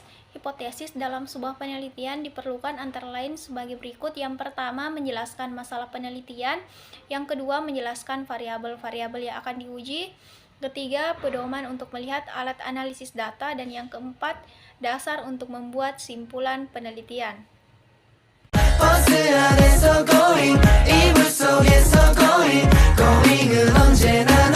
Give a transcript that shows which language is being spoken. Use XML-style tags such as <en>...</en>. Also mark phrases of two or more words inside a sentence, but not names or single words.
<id>Hipotesis dalam sebuah penelitian diperlukan antara lain sebagai berikut. Yang pertama, menjelaskan masalah penelitian. Yang kedua, menjelaskan variabel-variabel yang akan diuji. Ketiga, pedoman untuk melihat alat analisis data. Dan yang keempat, dasar untuk membuat simpulan penelitian.</id> <ko>버스 안에서 going 이불 속에서</ko> <en>going going</en> <ko>은 언제나</ko>